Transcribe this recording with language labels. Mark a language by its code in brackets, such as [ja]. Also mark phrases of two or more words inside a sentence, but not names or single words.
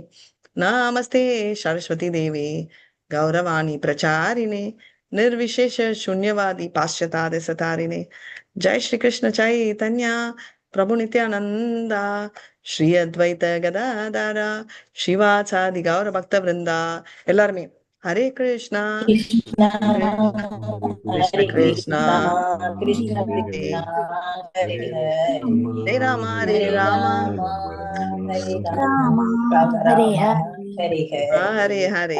[sa] नमस्ते सरस्वती देवे गौरवाणी प्रचारिणे निर्विशेष शून्यवादी पाश्चात्य सतारिणे। जय श्री कृष्ण चैतन्य प्रभु नित्यानंदा श्री अद्वैत गदाधर शिवाचादि गौर भक्त वृंदा எல்லாருமே ஹரே கிருஷ்ணா கிருஷ்ணா கிருஷ்ணா கிருஷ்ண ஹரே கிருஷ்ணா கிருஷ்ணா கிருஷ்ண கிருஷ்ணா ஹரே ஹரே ராமா ஹரே ஹரே ராமா ராமா ஹரே ராமா ராம ஹரே ராம ஹரே ஹரே ஹரே ஹரே